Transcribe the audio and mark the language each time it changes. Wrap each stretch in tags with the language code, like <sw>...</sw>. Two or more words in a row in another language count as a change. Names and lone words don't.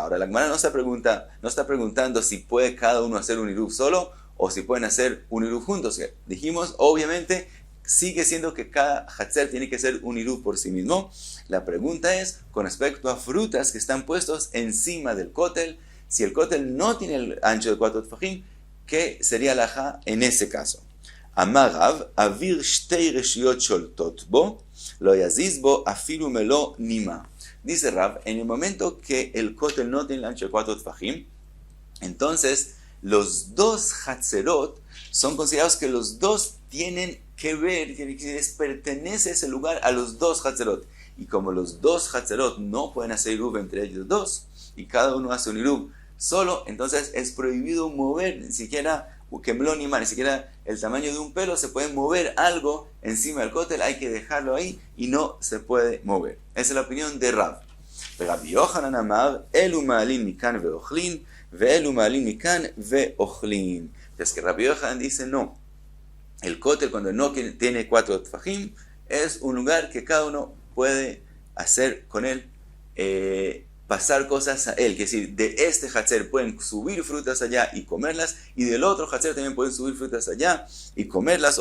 <es>Ahora, la Gemara no está preguntando si puede cada uno hacer un iruv solo o si pueden hacer un iruv juntos. Dijimos, obviamente, sigue siendo que cada hatzer tiene que hacer un iruv por sí mismo. La pregunta es, con respecto a frutas que están puestos encima del kotel, si el kotel no tiene el ancho de 4 tfajim, ¿qué sería la halajá en ese caso?</es> <he>אמר רב, אויר שתי רשויות שולטות בו, לא יזיז בו אפילו מלא נימא.</he> <es>Dice Rav, en el momento que el kotel no tiene el ancho de 4 tfajim, entonces los dos hatzerot son considerados que los dos tienen que ver, que les pertenece ese lugar a los dos hatzerot. Y como los dos hatzerot no pueden hacer iruv entre ellos dos, y cada uno hace un iruv solo, entonces es prohibido mover, ni siquiera ni siquiera el tamaño de un pelo, se puede mover algo encima del cótel, hay que dejarlo ahí y no se puede mover. Esa es la opinión de Rav.</es> <he>רבי יוחנן אמר, אלו מעלין מכאן ואוכלין, ואלו מעלין מכאן ואוכלין.</he> <es>Entonces que Rabbi Yochanan dice no. El cótel cuando no tiene 4 tfajim es un lugar que cada uno puede hacer con él, pasar cosas a él. Es decir, de este hatzer pueden subir frutas allá y comerlas, y del otro hatzer también pueden subir frutas allá y comerlas.</es>